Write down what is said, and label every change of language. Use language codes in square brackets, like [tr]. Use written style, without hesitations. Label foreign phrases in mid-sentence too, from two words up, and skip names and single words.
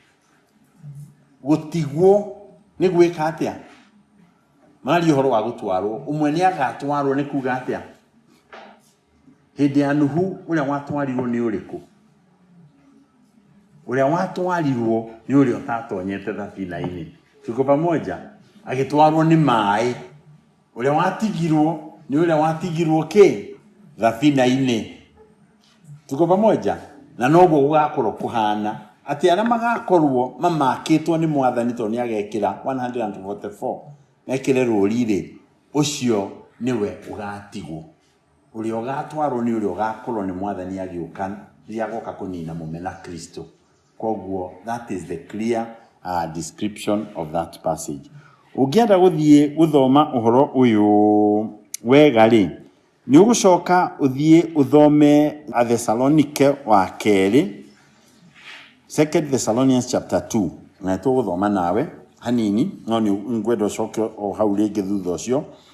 [ki] Gutigwo ni gwika atia mari horo wa gutwarwo umwe ni agatwarwo ni kuga atia hindi ya Nuhu uria watwarirwo ni uriku uria watwarirwo ni uria utatonyete thabina-ini [sw] tuko pamoja [ki] agitwarwo ni mai uria watigirwo ni uria watigirwo ki thabina-ini [sw] tuko pamoja [ki] na noguo gugakorwo kuhana ati ara magakorwo mamakitwo ni mwathani to ni agekira 144 mekire rurire ucio niwe ugatigwo uria ugatwarwo ni uria ugakorwo ni mwathani agiuka ria goka kunina mumena Kristo. Koguo [en] that is the clear description of that passage. [ki] Ugienda guthie guthoma uhoro uyu wega ri ni ugucoka uthie uthome a Thessalonike wa keri 2 Thessalonians chapter 2 na tuguthoma nawe hanini no ni ngwendo coke o hau ringi thutha ucio